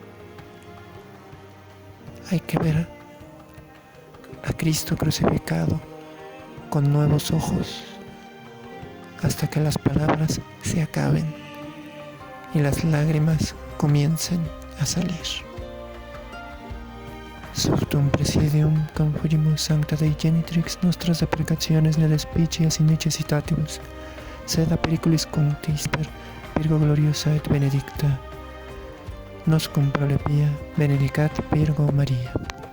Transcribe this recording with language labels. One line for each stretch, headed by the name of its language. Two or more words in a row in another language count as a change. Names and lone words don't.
Spanish: Hay que ver a Cristo crucificado con nuevos ojos hasta que las palabras se acaben y las lágrimas comiencen a salir.
Latin: Subtum presidium confurimus sancta Dei genitrix nostras deprecationes ne despicias in necessitatibus, sed a periculis cunctis per Virgo gloriosa et benedicta, nos cum prole pia benedicat Virgo Maria.